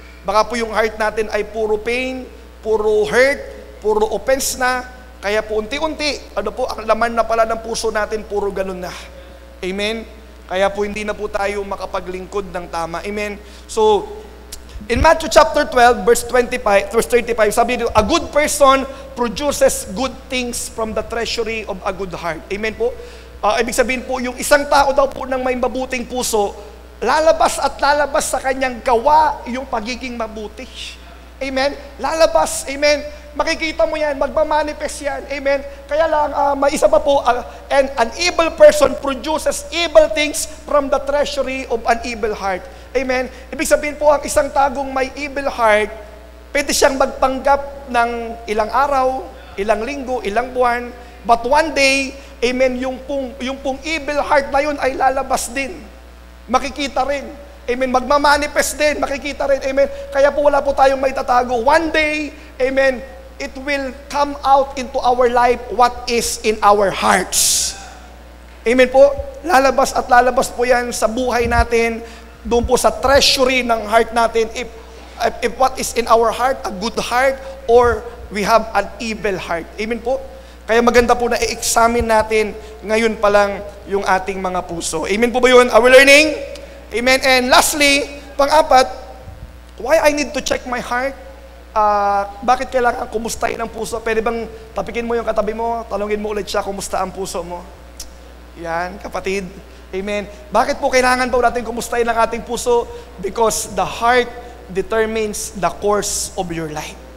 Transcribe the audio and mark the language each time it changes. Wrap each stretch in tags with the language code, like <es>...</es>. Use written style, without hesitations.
<tl>Baka po yung heart natin ay puro pain, puro hurt, puro offense na. Kaya po unti-unti, ang laman na pala ng puso natin, puro ganun na. Amen? Kaya po hindi na po tayo makapaglingkod ng tama. Amen?</tl> <en>So, in Matthew chapter 12, verse 35,</en> <tl>sabi dito,</tl> <en>"A good person produces good things from the treasury of a good heart."</en> <tl>Amen po? Ibig sabihin po, yung isang tao daw po ng may mabuting puso, lalabas sa kanyang gawa yung pagiging mabuti. Amen? Lalabas, amen? Makikita mo yan, magmamanifest yan. Amen? Kaya lang, may isa pa po,</tl> <en>and an evil person produces evil things from the treasury of an evil heart. Amen?</en> <tl>Ibig sabihin po, ang isang tagong may evil heart, pwede siyang magpanggap ng ilang araw, ilang linggo, ilang buwan,</tl> <en>but one day,</en> <tl>amen, yung pong evil heart na yun ay lalabas din. Makikita rin. Amen. Magmamanifest din. Makikita rin. Amen. Kaya po wala po tayong may tatago.</tl> <en>One day, amen, it will come out into our life what is in our hearts.</en> <tl>Amen po. Lalabas po yan sa buhay natin. Doon po sa treasury ng heart natin.</tl> <en>If what is in our heart, a good heart, or we have an evil heart.</en> <tl>Amen po. Kaya maganda po na i-examine natin ngayon pa lang yung ating mga puso. Amen po ba yun?</tl> <en>Are we learning?</en> <tl>Amen.</tl> <en>And lastly,</en> <tl>pang-apat,</tl> <en>why I need to check my heart?</en> <tl>Bakit kailangan kumustahin ang puso? Pwede bang tapikin mo yung katabi mo, tanungin mo ulit siya, kumusta ang puso mo? Yan, kapatid. Amen. Bakit po kailangan po natin kumustahin ang ating puso?</tl> <en>Because the heart determines the course of your life.</en>